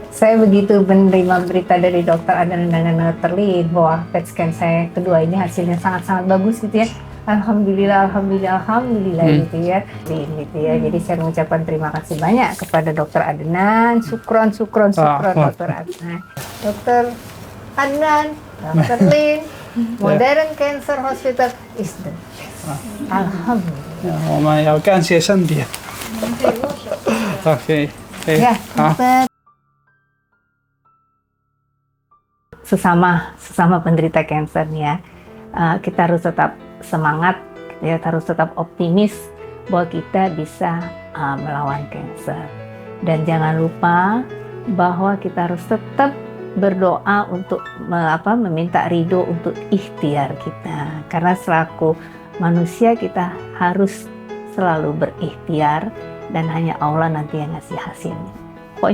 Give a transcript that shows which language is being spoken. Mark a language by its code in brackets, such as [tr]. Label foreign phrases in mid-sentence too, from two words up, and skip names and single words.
[id] Saya begitu menerima berita dari dokter Adnan dan dokter Lin bahwa PET scan saya kedua ini hasilnya sangat-sangat bagus gitu ya. Alhamdulillah gitu ya. Jadi saya mengucapkan terima kasih banyak kepada dokter Adnan, syukron dokter Adnan. Dokter Adnan, dokter Lin, [en] Modern Cancer Hospital is the best. [id] Alhamdulillah. [zh] 我们要感谢上帝。OK， [id] Ya, [zh] 好。 [id] sesama penderita kanker nih ya, kita harus tetap semangat, ya, harus tetap optimis bahwa kita bisa melawan kanker. Dan jangan lupa bahwa kita harus tetap berdoa untuk meminta ridho untuk ikhtiar kita, karena selaku manusia kita harus selalu berikhtiar dan hanya Allah nanti yang ngasih hasilnya.